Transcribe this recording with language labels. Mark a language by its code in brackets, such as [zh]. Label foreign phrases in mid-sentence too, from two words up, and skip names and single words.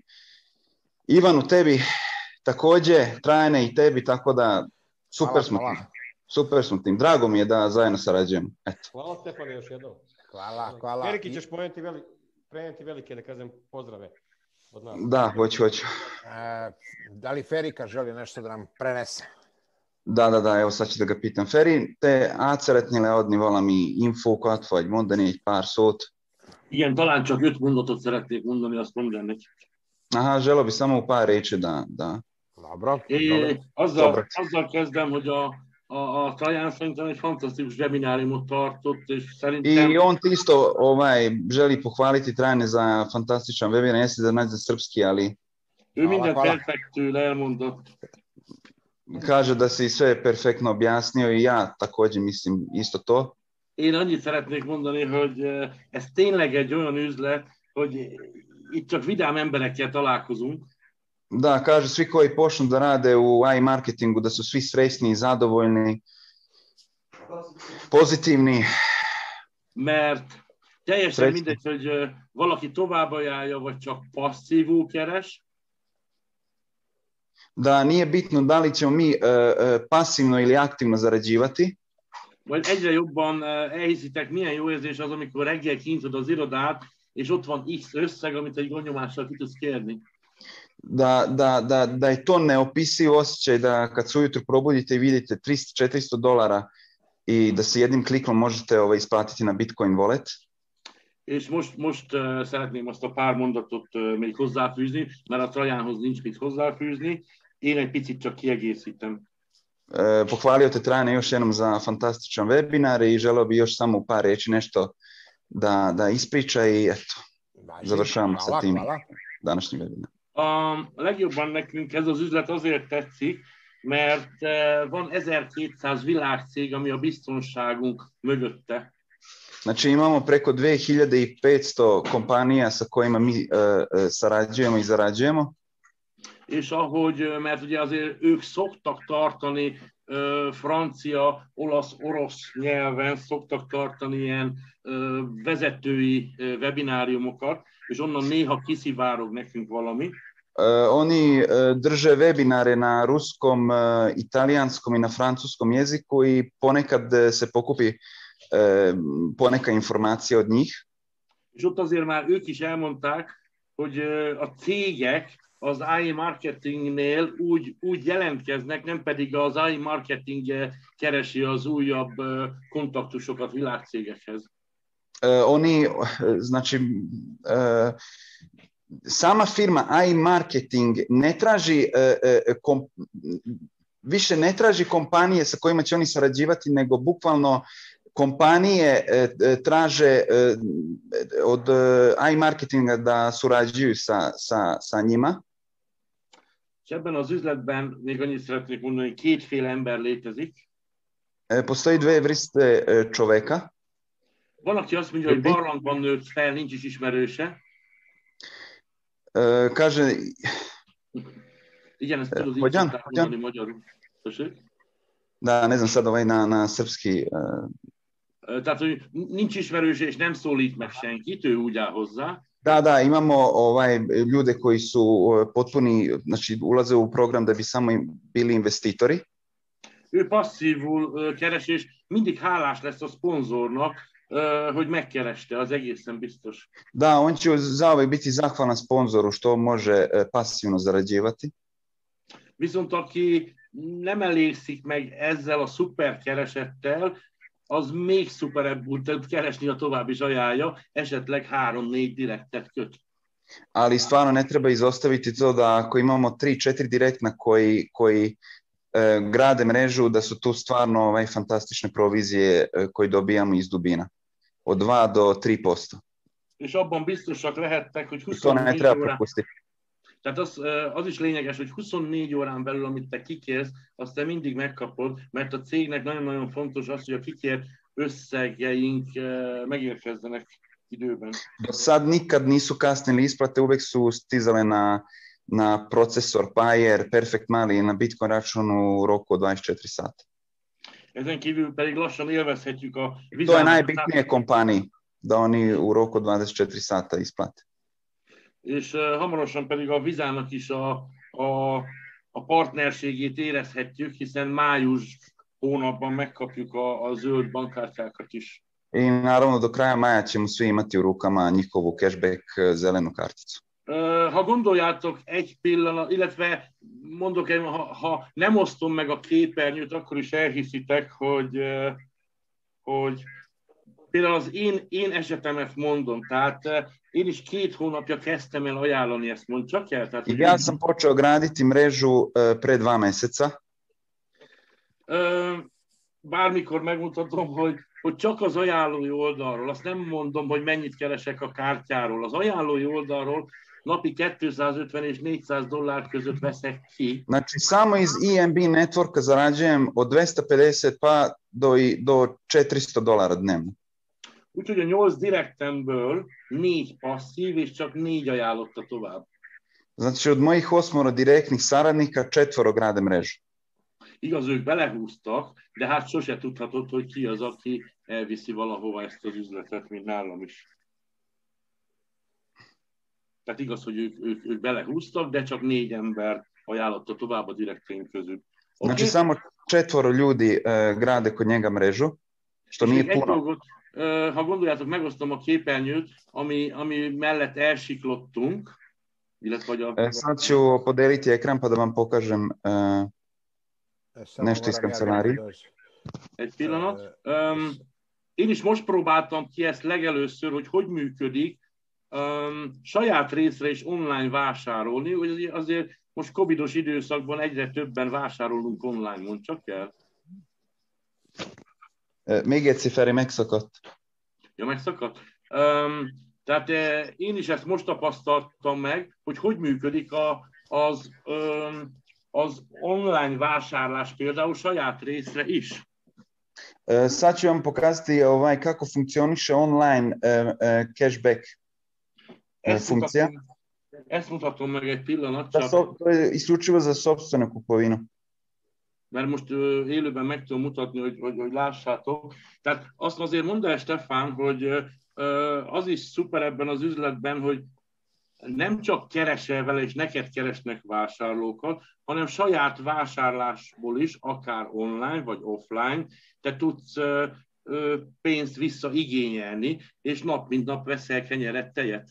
[bs] Ivanu, tebi također, Trajane i tebi, tako da super smo tim. Drago mi je da zajedno sarađujemo. Eto. Hvala Stefane još jednom. Hvala. Veliki ćeš prenijeti velike, da kažem, pozdrave od nas. [sr] Da, hoću. [bs] Da li Ferika želi nešto da nam prenese? [sr] Da, evo sad ću da ga pitam. [hu] Feri, te átszeretnél adni valami infókat, vagy mondani egy pár szót? Igen, talán csak 5 mondatot szeretnék mondani, azt mondjam neki. [sr] Aha, želeo bi samo u par reči da... Dobro. [hu] Azzal kezdem, hogy a Traján szerintem egy fantasztikus webináriumot tartott, és szerintem... [sr] I on ti isto želi pohvaliti Trajane za fantastičan webinar, jesi da naći za srpski, ali... [hu] Ő minden perfektül elmondott. [sr] Kaže da si sve perfektno objasnio i ja također mislim isto to. [hu] Én annyit szeretnék mondani, hogy ez tényleg egy olyan üzlet, hogy itt csak vidám emberekkel találkozunk. [sr] Da, kaže svi koji počnu da rade u AI marketingu, da su svi srećni, zadovoljni, pozitivni. [hu] Mert Teljesen mindegy, hogy valaki tovább ajánlja, vagy csak passzívul keres. [sr] Da nije bitno da li ćemo mi pasivno ili aktivno zarađivati. [hu] Majd egyre jobban elhiszitek, milyen jó érzés az, amikor reggel kinyitod az irodát, és ott van X összeg, amit egy gonnyomással ki tudsz kérni. [sr] Da je to neopisiv osjećaj da kad se ujutro probudite i vidite $300-400 i da se jednim klikom možete isplatiti na Bitcoin wallet. [hu] És most szeretném azt a pár mondatot még hozzáfűzni, mert a Trajanhoz nincs mit hozzáfűzni. Én egy picit csak kiegészítem. [sr] Pohvalio te Trajane još jednom za fantastičan webinar i želeo bi još samo u par reći nešto da ispriča i eto, završavamo sa tim današnjim webinar. [hu] A legjobban nekünk ez az üzlet azért tetszik, mert van 1200 világcég, ami a biztonságunk mögötte. [sr] Znači imamo preko 2500 kompanija sa kojima mi sarađujemo i zarađujemo. [hu] És ahogy, mert ugye azért ők szoktak tartani francia, olasz, orosz nyelven, szoktak tartani ilyen vezetői webináriumokat, és onnan néha kiszivárog nekünk valami. [sr] Oni drže webinare na ruskom, italijanskom i na francuskom jeziku i ponekad se pokupi poneka informacija od njih. [hu] És ott azért már ők is elmondták, hogy a cégek az AI marketingnél úgy jelentkeznek, nem pedig az AI marketing keresi az újabb kontaktusokat világcégekhez. [sr] Oni, znači, sama firma AI marketing ne traži, više ne traži kompanije sa kojima će oni sarađivati, nego bukvalno kompanije traže od AI marketinga da surađuju sa njima. [hu] És ebben az üzletben még annyit szeretnék mondani, hogy kétféle ember létezik. [sr] Postoji dve vrste čoveka. [hu] Van, aki azt mondja, hogy barlangban nőtt fel, nincs is ismerőse. [sr] Kaže... [hu] Igen, ezt tudod így szokták mondani magyarul. Tessék? [sr] Da, ne znam sad na srpski... [hu] Tehát, hogy nincs ismerőse és nem szólít meg senkit, ő úgy áll hozzá. [sr] Da, imamo ljude koji su potpuni, znači ulaze u program da bi samo bili investitori. [hu] Ő passzívul keres, és mindig hálás lesz a szponzornak, hogy megkereste, az egészen biztos. [sr] Da, on će zauvek biti zahvalan sponzoru što može pasivno zarađivati. [hu] Viszont aki nem elégszik meg ezzel a szuper keresettel, az még szuperebb tud keresni, a tovább is ajánlja, esetleg 3-4 direktet köt. [sr] Ali stvarno ne treba izostaviti to da ako imamo 3-4 direktna koji grade mrežu, da su tu stvarno fantastične provizije koje dobijamo iz dubina. Od 2 do 3%. [hu] És abban biztosak lehettek, hogy 24 órán. Tehát az is lényeges, hogy 24 órán belül, amit te kikérsz, azt te mindig megkapod, mert a cégnek nagyon-nagyon fontos az, hogy a kikért összegeink megérkezzenek időben. [sr] Do sad nikad nisu kasnili isplate, uvek su stizale na procesor Payer, Perfect Money, na Bitcoin računu u roku od 24 sata. [hu] Ezen kívül pedig lassan élvezhetjük a vizámat. [sr] To je najbitnije kompaniji, da oni u roku od 24 sata isplate. [hu] És hamarosan pedig a Vizának is a partnerségét érezhetjük, hiszen május hónapban megkapjuk a zöld bankkártyákat is. [sr] I naravno do kraja maja ćemo svi imati u rukama njihovu cashback zelenu karticu. [hu] Ha gondoljátok egy pillanat, illetve mondok, ha nem osztom meg a képernyőt, akkor is elhiszitek, hogy például az én esetemet mondom, tehát én is 2 hónapja kezdtem el ajánlani, ezt mond csak el. Tehát, [sr] ja sam počeo graditi mrežu pre 2 meseca. [hu] Bármikor megmutatom, hogy csak az ajánlói oldalról, azt nem mondom, hogy mennyit keresek a kártyáról. Az ajánlói oldalról napi 250 és $400 között veszek ki. [sr] Znači, samo iz EMB networka zarađujem od 250 pa do $400 dnevno. [hu] Úgyhogy a 8 direktemből 4 passzív, és csak 4 ajánlotta tovább. [sr] Znači, od mojih 8 direktnih saradnika 4 grade mrežu. [hu] Igaz, ők belehúztak, de hát sose tudhatod, hogy ki az, aki elviszi valahova ezt az üzletet, mint nálam is. Tehát igaz, hogy ők belehúztak, de csak 4 ember ajánlotta tovább a direkteim közül. [sr] Znači samo 4 ljudi grade kod njega mrežu, što nije puno. [hu] Dolgot, ha gondoljátok, megosztom a képernyőt, ami mellett elsiklottunk, illetve [sr] sad ću podeliti ekran pa da vam pokažem nešto iz kancelárije. [hu] Egy pillanat. Én is most próbáltam ki ezt legelőször, hogy működik saját részre is online vásárolni, hogy azért most covidos időszakban egyre többen vásárolunk online, mondd csak el. Még egyszer, Feri, megszakadt. Ja, megszakadt. Tehát én is ezt most tapasztaltam meg, hogy működik az online vásárlás például saját részre is. [sr] Sad ću vam pokazati kako funkcioniše [en] online cashback [sr] funkcija. [hu] Ezt mutatom meg egy pillanat. [sr] To je isključivo za sopstvenu kupovinu. [hu] Mert most élőben meg tudom mutatni, hogy lássátok. Tehát azt azért mondd el, Stefán, hogy az is szuper ebben az üzletben, hogy nem csak keresel vele, és neked keresnek vásárlókat, hanem saját vásárlásból is, akár online vagy offline, te tudsz pénzt visszaigényelni, és nap mint nap veszel kenyeret, tejet.